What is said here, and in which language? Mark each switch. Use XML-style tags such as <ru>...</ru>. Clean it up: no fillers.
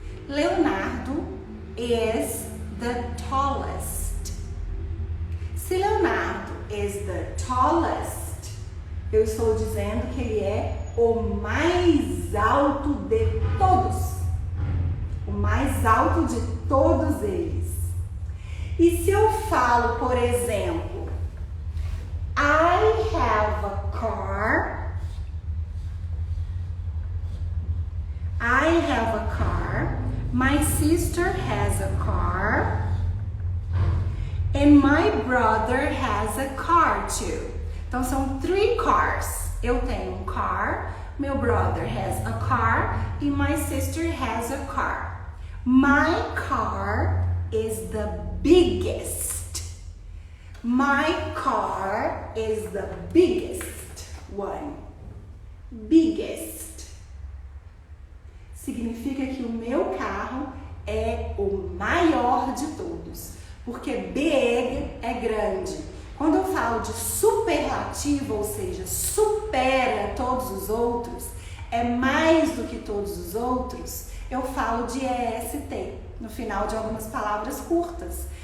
<en>Leonardo is the tallest.</en> <pt>Se</pt> <en>Leonardo is the tallest,</en> <pt>eu estou dizendo que ele é o mais alto de todos. O mais alto de todos eles. E se eu falo, por exemplo,</pt> <en>I have a car. I have a car, my sister has a car, and my brother has a car too.</en> <pt>Então são 3</pt> <en>cars.</en> <pt>Eu tenho um</pt> <en>car, meu brother has a car, e my sister has a car. My car is the biggest. My car is the biggest one. Biggest.</en> <pt>Significa que o meu carro é o maior de todos, porque big é grande. Quando eu falo de superlativo, ou seja, supera todos os outros, é mais do que todos os outros, eu falo de EST no final de algumas palavras curtas.</pt>